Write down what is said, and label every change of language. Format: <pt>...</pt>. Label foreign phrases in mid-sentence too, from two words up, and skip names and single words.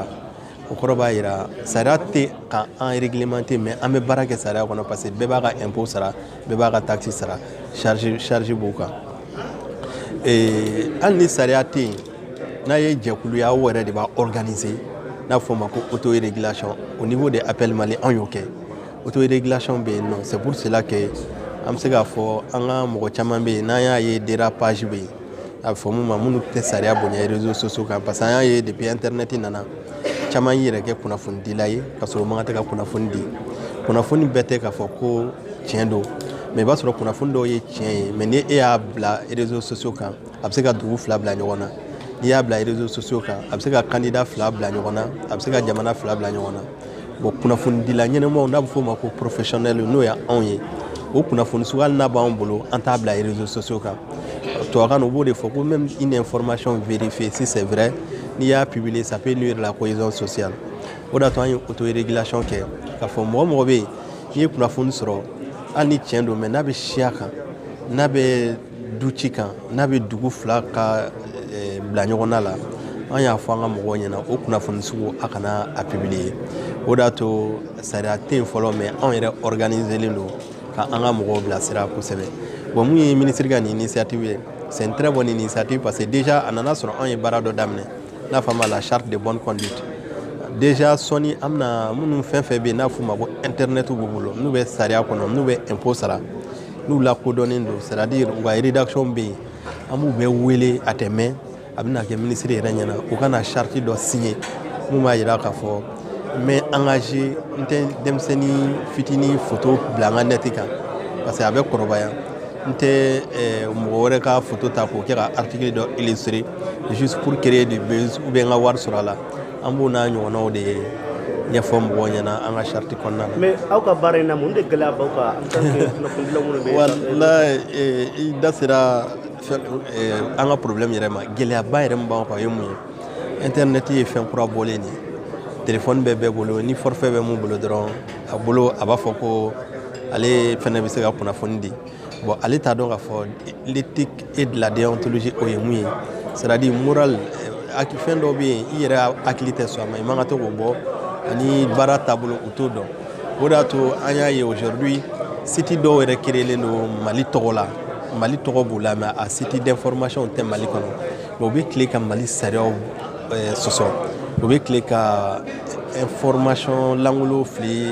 <bm>O kɔrɔ b'a jira sariya tɛ k'an réglementer mais an bɛ baara kɛ sariya kɔnɔ</bm> <fr>parce que</fr> <bm>bɛɛ b'a ka impôt sara bɛɛ b'a ka taxe sara charge b'u kan. Hali ni sariya tɛ yen n'a ye jɛkulu ye aw yɛrɛ de b'a organiser n'a fɔ ma ko</bm> <fr>autorégulation au niveau de</fr> <bm>Appel Mali an y'o kɛ autorégulation bɛ yen nɔ</bm> <fr>c'est pour cela que</fr> <bm>an bɛ se k'a fɔ an ka mɔgɔ caman bɛ yen n'an y'a ye dérapage bɛ yen a bɛ fɔ mun ma minnu tɛ sariya bonya</bm> <fr>réseaux sociaux</fr> <bm>kan</bm> <fr>parce que</fr> <bm>an y'a ye depuis internet nana caman y'i yɛrɛ kɛ kunnafoni dila ye ka sɔrɔ o man kan tɛ ka kunnafoni di kunnafoni bɛɛ tɛ k'a fɔ ko tiɲɛ don mais i b'a sɔrɔ kunnafoni dɔw ye tiɲɛ ye mais ni e y'a bila</bm> <fr>réseaux sociaux</fr> <bm>kan a bɛ se ka dugu fila bila ɲɔgɔn na. N'i y'a bila</bm> <fr>réseaux sociaux</fr> <bm>kan a bɛ se ka candidat fila bila ɲɔgɔn na a bɛ se ka jamana fila bila ɲɔgɔn na. Bon kunnafoni dila ɲɛnɛmaw n'a bɛ fɔ o ma ko professionnel n'o ye anw ye o kunnafoni sugu hali n'a b'anw bolo an t'a bila</bm> <fr>réseaux sociaux</fr> <bm>kan. Tubabukan na u b'o de fɔ ko</bm> <fr>même une information vérifiée si c'est vrai</fr> <bm>n'i y'a publier</bm> <fr>ça peut nuire la cohésion sociale.</fr> <bm>O de y'a to an ye autorégulation kɛ k'a fɔ mɔgɔ bɛ yen n'i ye kunnafoni sɔrɔ hali ni tiɲɛ don mais n'a bɛ siya kan n'a bɛ du ci kan n'a bɛ dugu fila ka bila ɲɔgɔn na la an y'a fɔ an ka mɔgɔw ɲɛna o kunnafoni sugu a kana a publier. O de y'a to sariya tɛ yen fɔlɔ mais anw yɛrɛ organiselen don ka an ka mɔgɔw bilasira kosɛbɛ. Bon mun ye ministre ka nin initiative ye</bm> <fr>c'est une très bonne initiative parce que déjà</fr> <bm>a nana sɔrɔ anw ye baara dɔ daminɛ n'a fɔ a ma</bm> <fr>la charte de bonne conduite.</fr> <bm>Déjà sɔnni an bɛna minnu fɛn bɛ yen n'a fɔ o ma ko internet b'u bolo n'u bɛ sariya kɔnɔ n'u bɛ impôt sara n'u lakodɔnnen don</bm> <fr>c'est à</fr> <bm>dire u ka rédaction bɛ yen an b'u bɛɛ wele a tɛ mɛn a bɛna kɛ ministre yɛrɛ ɲɛna u ka na charte dɔ signer mun b'a jira k'a fɔ n bɛ engagé n tɛ denmisɛnnin fitinin photo bila n ka net kan parce que a bɛ kɔrɔbaya n tɛ mɔgɔ wɛrɛ ka photo ta k'o kɛ ka article dɔ illustrer</bm> <fr>juste pour créer du buzz ou bien</fr> <bm>n ka wari sɔrɔ a la an b'o n'a ɲɔgɔnnaw de ɲɛfɔ mɔgɔw ɲɛna an ka charte kɔnɔna na. Mais aw ka baara in na mun de gɛlɛya b'aw kan</bm> <fr>en tant que</fr> <bm>kunnafonidilaw minnu bɛ yen. Walayi i da sera an ka problème yɛrɛ ma gɛlɛyaba yɛrɛ min b'an kan o ye mun ye internet ye fɛn kura bɔlen de ye téléphone bɛɛ bɛɛ bolo ni forfait bɛ mun bolo dɔrɔn a b'a fɔ ko ale fɛnɛ bɛ se ka kunnafoni di bon ale t'a dɔn k'a fɔ</bm> <fr>l'éthique et de la déontologie</fr> <bm>o ye mun ye</bm> <fr>c'est à dire moral</fr> <bm>fɛn dɔw bɛ yen i yɛrɛ hakili tɛ sɔn a ma i man ka to k'o bɔ ani baara taabolo u t'o dɔn o de y'a to an y'a ye</bm> <fr>aujourd'hui site</fr> <bm>dɔw yɛrɛ créelen don Mali tɔgɔ la Mali tɔgɔ b'u la mais a</bm> <fr>site d'information</fr> <bm>tɛ Mali kɔnɔ mais u bɛ tile ka Mali sariyaw sɔsɔ u bɛ tile ka information langolo fili</bm>